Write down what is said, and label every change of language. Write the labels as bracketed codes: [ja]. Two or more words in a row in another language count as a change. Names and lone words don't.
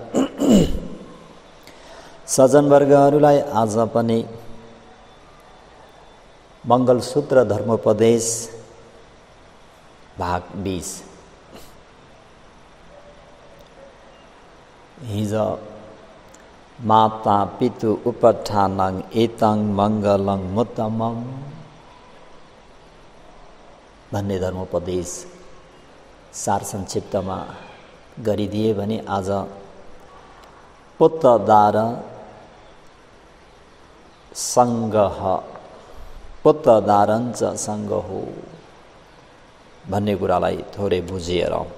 [ne] सज्जनवर्गहरूलाई आज पनि मङ्गलसूत्र धर्मोपदेश भाग 20 [pi] हिजो माता पितु उपठानं एतं मङ्गलं मुत्तमं [ne] भन्ने धर्मोपदेश सार संक्षिप्तमा गरिदिए भने आज [pi] पुत्रदार सङ्गह पुत्रदारञ्च सङ्गहो [ne] भन्ने कुरालाई थोरै बुझिएर